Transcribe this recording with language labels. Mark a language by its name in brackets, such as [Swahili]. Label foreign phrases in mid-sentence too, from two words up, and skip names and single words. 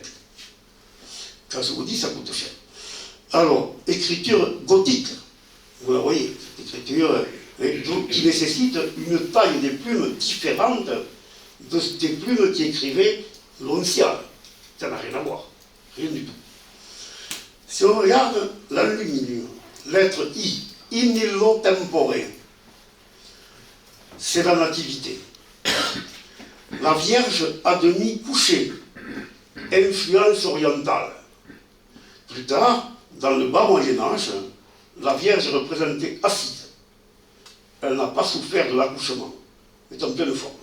[French] Quand je vous dis, ça coûte cher. Alors, écriture gothique, vous la voyez, cette écriture qui nécessite une taille des plumes différente des plumes qui écrivaient l'oncial. Ça n'a rien à voir, rien du tout. Si on regarde l'aluminium, lettre I, [Latin] in illo tempore, [French] c'est la nativité. La Vierge à demi couchée, influence orientale. Plus tard, dans le bas Moyen-Âge, la Vierge est représentée assise. Elle n'a pas souffert de l'accouchement. Elle est en pleine forme.